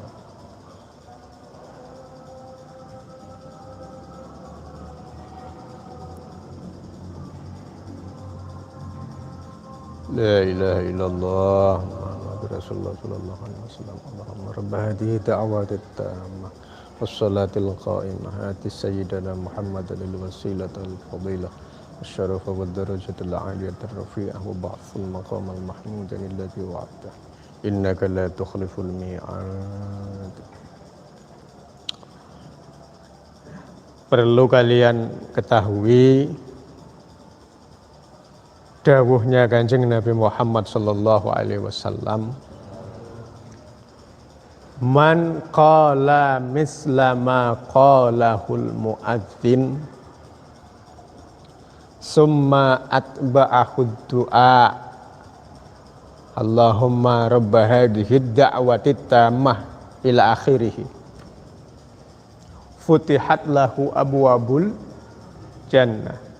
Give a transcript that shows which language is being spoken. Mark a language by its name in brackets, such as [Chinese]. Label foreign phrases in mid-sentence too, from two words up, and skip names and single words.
[Arabic] لا إله إلا الله محمد رسول الله صلى الله عليه وسلم. اللهم رب هذه الدعوة التامة والصلاة القائمة آت سيدنا محمدا الوسيلة الفضيلة الشرف والدرجة العالية الرفيعة وابعثه المقام المحمود الذي وعدته إنك لا تخلف الميعاد. [Indonesian] Perlu kalian ketahui dawuhnya Kanjeng Nabi Muhammad [Arabic] صلى الله عليه وسلم, من قال مثل ما قاله المؤذن ثم أتبعه دعاء اللهم رب هذه الدعوة التامة إلى آخره فتحت له أبواب الجنة.